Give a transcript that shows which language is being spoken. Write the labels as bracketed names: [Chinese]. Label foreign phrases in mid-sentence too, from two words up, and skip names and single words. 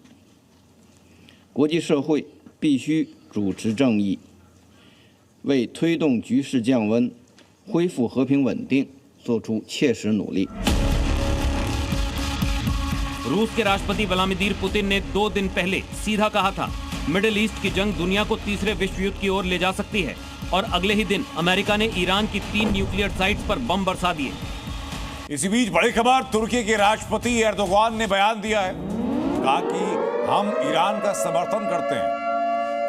[Chinese] 国际社会必须主持正义，为推动局势降温、恢复和平稳定做出切实努力。 [Hindi] रूस के राष्ट्रपति व्लादिमीर पुतिन ने 2 दिन पहले सीधा कहा था, मिडिल ईस्ट की जंग दुनिया को तीसरे विश्व युद्ध की ओर ले जा सकती है, और अगले ही दिन अमेरिका ने ईरान की 3 [English] nuclear sites [Hindi] पर बम बरसा दिए। इसी बीच बड़ी खबर, तुर्की के राष्ट्रपति एर्दोगान ने बयान दिया है, कहा कि हम ईरान का समर्थन करते हैं।